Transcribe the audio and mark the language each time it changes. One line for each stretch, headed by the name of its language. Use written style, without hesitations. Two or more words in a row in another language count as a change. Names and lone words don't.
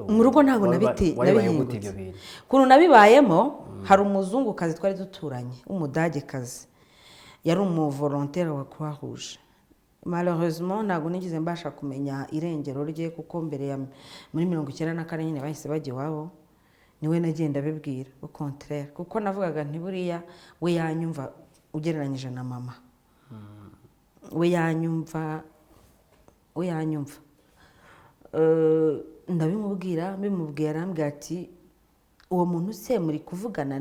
Kinyarwanda: Mu rugo ntabwo nabihingutse. Kuntu nabibayemo, hari umuzungukazi twari duturanye w'umudagekazi, yari umuvolontaire wa Croix Rouge. Malheureusement ntabwo nigeze mbasha kumenya irengero rye, kuko mbere ya muri 1994 nyine bahise bajya iwabo, niwe nagenda bibwira
French: au contraire,
Kinyarwanda: kuko navugaga nti buriya we yanyumva ugereranyije na mama. We yanyumva ndabimubwira arambwira ati uwo muntu se muri kuvugana?